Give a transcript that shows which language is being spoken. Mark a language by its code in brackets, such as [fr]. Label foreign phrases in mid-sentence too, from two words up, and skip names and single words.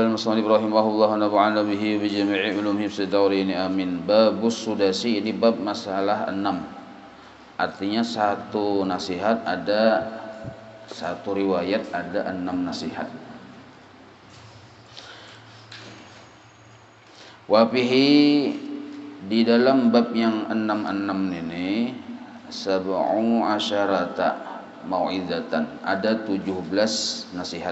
[ar] مصنف رحمه الله نفعنا به بجميع علوم في الدارين آمين. باب السادس, [id] ini bab masalah 6. Artinya satu nasihat ada satu riwayat ada 6 nasihat. [ar] وفيه, [id] di dalam bab yang 6 ini [ar] سبع عشرة موعظة, [id] ada 17 nasihat.